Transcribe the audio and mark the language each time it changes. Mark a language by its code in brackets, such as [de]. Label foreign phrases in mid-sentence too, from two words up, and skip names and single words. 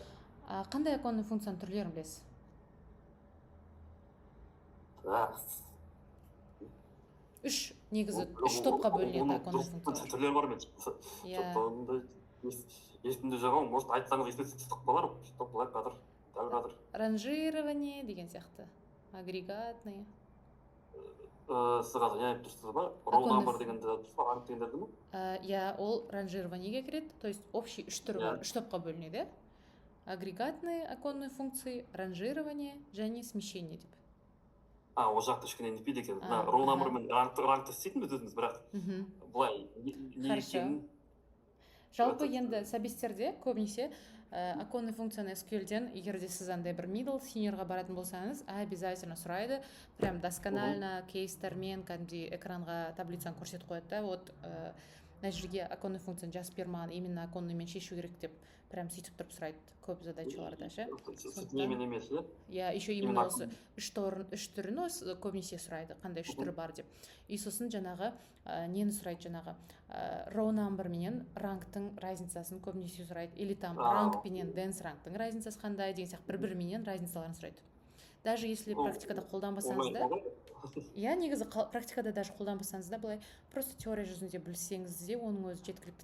[kk] Қандай оконный функцияның түрлерін білесіз? Үш негізі үш топқа бөлінеді оконный функциялар. Түрлері бар мен что-то есімде жоқ, может айтсаңыз есте қалар, что былай қазір, дәл қазір. Ранжирование деген сияқты, агрегатный. Сіз қазір не айтып тұрсыз ба? [en] Row number [kk] дегенді ранг дегендерді ме? Иә, ол ранжированиеге кіреді, [ru] то есть общий [kk] үш түрі бар, үш топқа бөлінеді. [ru] Агрегатные оконные функции, ранжирование және смещение деп. [kk] Ол жақты ішкенен нетпейді екен. [en] Row number [kk] мен рангты істейтінбіз өзіміз, бірақ былай не екенін. Жалпы енді сабестерде көбінесе оконный функцияны SQL-ден, егер де сіз андай бір [en] middle seniorға [kk] баратын болсаңыз, обязательно сұрайды, [ru] прям досконально [kk] кейстермен кәдімгідей экранға таблицаны көрсетіп қояды да, вот мына жерге оконный функцияны жазып бермаған, именно оконныймен шешу керек деп прям сөйтіп тұрып сұрайды көп задачаларда, ше. Немен емес, иә? [ru] Еще именно [kk] осы үш түрін көбінесе сұрайды, қандай үш түрі бар деп. И сосын жаңағы нені сұрайды, жаңағы [en] row number [kk] менен рангтың разницасын көбінесе сұрайды, [ru] или там [kk] ранг менен dense рангтың разницасы қандай деген сияқты бір-біріменен разницаларын сұрайды. [ru] Даже если [kk] практикада қолданбасаңыз да, иә, негізі практикада даже қолданбасаңыз да, былай просто теория жүзінде білсеңіз де, оның өзі жеткілікті.